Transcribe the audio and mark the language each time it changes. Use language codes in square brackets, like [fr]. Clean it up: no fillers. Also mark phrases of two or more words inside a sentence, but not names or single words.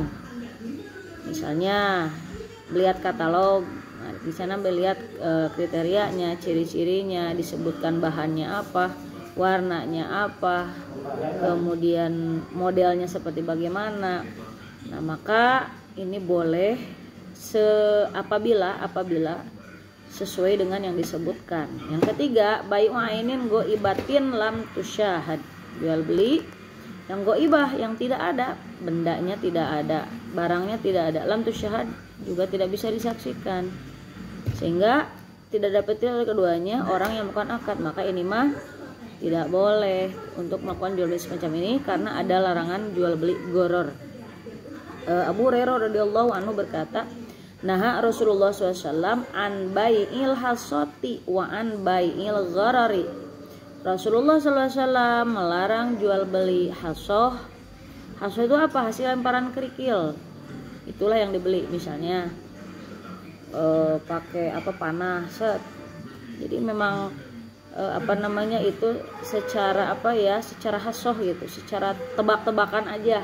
[id] Misalnya melihat katalog, nah, di sana melihat kriterianya, ciri-cirinya, disebutkan bahannya apa, warnanya apa, kemudian modelnya seperti bagaimana. Nah, maka ini boleh apabila sesuai dengan yang disebutkan. Yang ketiga, [ar] بيع عين غائبة لم تشاهد, [id] jual beli yang goibah, yang tidak ada, bendanya tidak ada, barangnya tidak ada, [ar] لم تشاهد [id] juga tidak bisa disaksikan, sehingga tidak dapat oleh keduanya orang yang melakukan akad. Maka ini mah tidak boleh untuk melakukan jual beli semacam ini karena ada larangan jual beli goror. [ar] أبو هريرة رضي الله عنه berkata, نهى رسول الله ﷺ عن بيع الحصاة وعن بيع الغرر. [id] Rasulullah SAW melarang jual beli hasoh. Hasoh itu apa? Hasil lemparan kerikil. Itulah yang dibeli. Misalnya pakai panah set. Jadi memang itu secara secara hasoh gitu, secara tebak-tebakan aja.